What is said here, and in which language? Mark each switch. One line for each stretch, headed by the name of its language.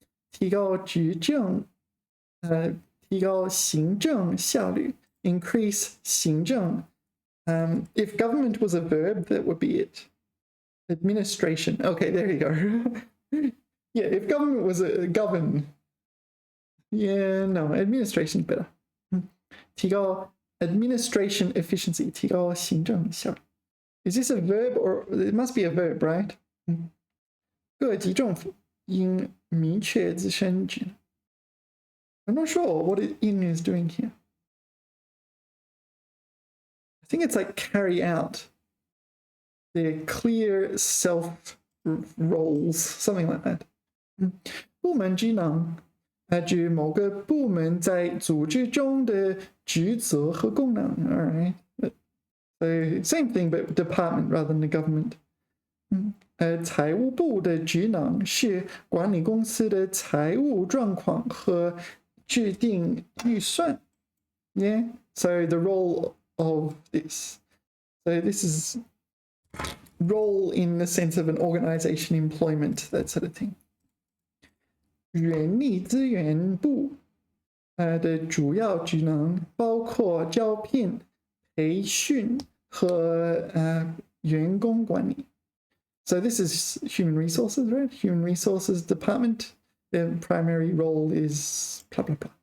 Chinese: 提高执政提高行政效率
English: increase 行政 if government was a verb, that would be it. Administration. Okay, there you go. Yeah, if government was a govern. Yeah, no, administration is better.
Chinese: 提高
English: administration efficiency.
Chinese: 提高行政效率.
English: Is this a verb or it must be a verb, right?
Chinese: 各级政府应明确自身职能.
English: I'm not sure what in is doing here. I think it's like carry out their clear self roles, something like that.
Chinese: 部门职能指某个部门在组织中的职责和功能.
English: All right. So same thing, but department rather than the government.
Chinese: 财务部的职能是管理公司的财务状况和制定预算.
English: Yeah. So the role of this. So this is role in the sense of an organization, employment, that sort of thing.
Chinese: 人力资源部的主要职能包括招聘、培训和员工管理.
English: So this is human resources, right? Human resources department. Their primary role is blah blah blah.